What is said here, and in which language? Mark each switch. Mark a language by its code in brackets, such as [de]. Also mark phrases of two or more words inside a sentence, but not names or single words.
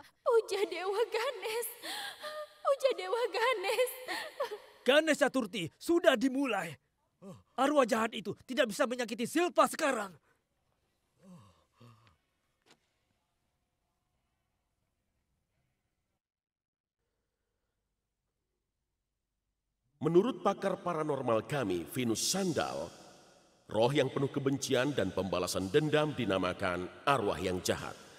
[id] Puja Dewa Ganes! Puja Dewa Ganes! Ganes Caturti sudah dimulai. Arwah jahat itu tidak bisa menyakiti Silpa sekarang. Menurut pakar paranormal kami, Venus Sandal, roh yang penuh kebencian dan pembalasan dendam dinamakan arwah yang jahat.